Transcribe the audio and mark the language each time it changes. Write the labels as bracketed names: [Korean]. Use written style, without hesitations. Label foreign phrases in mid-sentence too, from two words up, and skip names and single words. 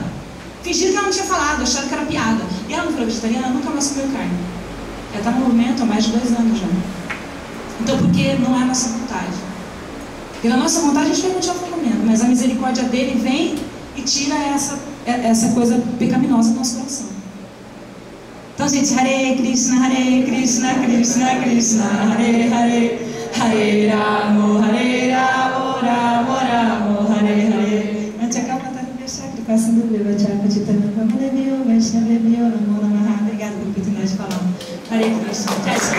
[Portuguese] Fingiram que ela não tinha falado, acharam que era piada. E ela não foi vegetariana, nunca mais comeu carne. Ela está no movimento há mais de 2 anos já. Então, porque não é a nossa vontade. Pela nossa vontade, a gente vai continuar comendo, mas a misericórdia dele vem e tira essa coisa pecaminosa do nosso coração. Então, gente, [Sanskrit] Hare Krishna, Krishna Krishna, Hare Hare, Hare Ramo, Hare Ramo, Ramo Ramo, Hare Hare. [Portuguese] Obrigada pela oportunidade de falar. [Sanskrit] Hare Krishna.